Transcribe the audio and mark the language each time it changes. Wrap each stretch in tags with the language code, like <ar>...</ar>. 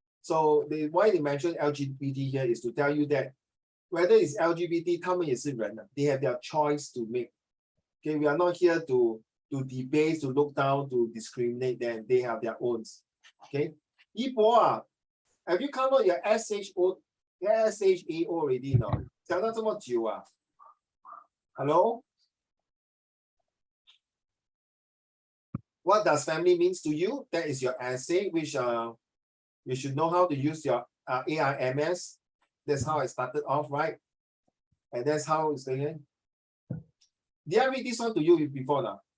<en>So why they mention LGBT here is to tell you that whether it's LGBT,</en> <zh>他们也是人,</zh> <en>they have their choice to make. Okay, we are not here to debate, to look down, to discriminate them. They have their own. Okay, Yibo, have you come out your SHO, SHAO already now?</en> <zh>讲到这么久啊 Hello?</zh> <en>What does family means to you? That is your essay, which you should know how to use your AIMS. That's how I started off, right? And that's how it's going. Did I read this one to you before now?</en>